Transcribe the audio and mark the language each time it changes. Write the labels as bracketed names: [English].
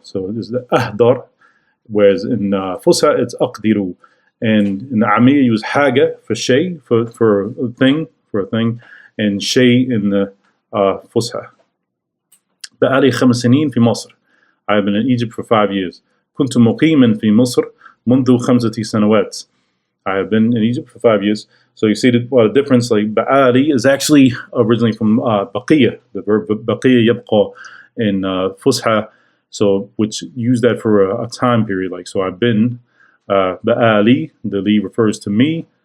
[English] So this is the أقدر, whereas in Fusha it's أقدر. And in the Ammiya, use haga for shay, for a thing, and shay in the Fusha. [Arabic] بقالي 5 سنين في مصر. [English] I have been in Egypt for 5 years. [Arabic] كنت مقيما في مصر منذ 5 سنوات. [English] I have been in Egypt for 5 years. So you see the difference, like بقالي is actually originally from بقية, the verb بقية يبقى in Fusha, so which use that for a time period. Like, so I've been. بقالي, the li refers to me.